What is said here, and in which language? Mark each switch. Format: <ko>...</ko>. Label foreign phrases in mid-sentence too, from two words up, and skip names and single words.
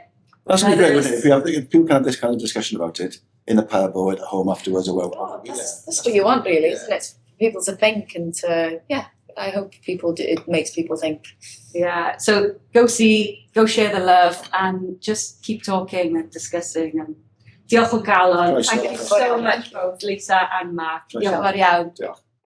<en>That's really great, wouldn't it? If people can have this kind of discussion about it in a pub or at home afterwards, or that's what you want, really, isn't it? For people to think and to, I hope it makes people think. Yeah, so go share the love, and just keep talking and discussing and</en> <cy>Diolch o galon. Croeso.</cy> <en>Thank you so much both, Leisa and Marc.</en> <cy>Croeso. Diolch yn fawr iawn. Diolch.</cy>